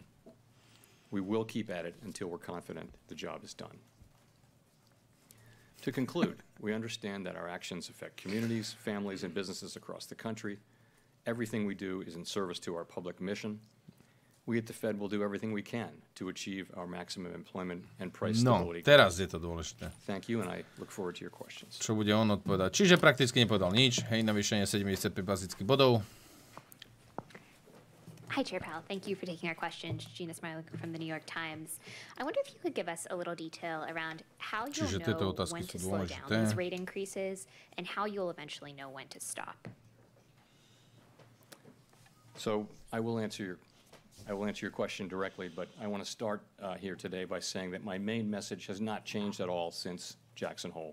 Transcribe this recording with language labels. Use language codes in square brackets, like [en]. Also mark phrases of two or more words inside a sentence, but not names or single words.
[en] We will keep at it until we're confident the job is done. To conclude, we understand that our actions affect communities, families, and businesses across the country. Everything we do is in service to our public mission. We at the Fed will do everything we can to achieve our maximum employment and price stability. [sk] No, teraz je to dôležité. [en] Thank you, and I look forward to your questions. [sk] Čo bude on odpovedať? Čiže prakticky nepovedal nič. Hej, navýšenie 75 bazických bodov. [en] Hi, Chair Powell. Thank you for taking our questions. Gina Smiley from the New York Times. I wonder if you could give us a little detail around how you'll know when to slow down these rate increases and how you'll eventually know when to stop. So I will answer your question directly, but I want to start here today by saying that my main message has not changed at all since Jackson Hole.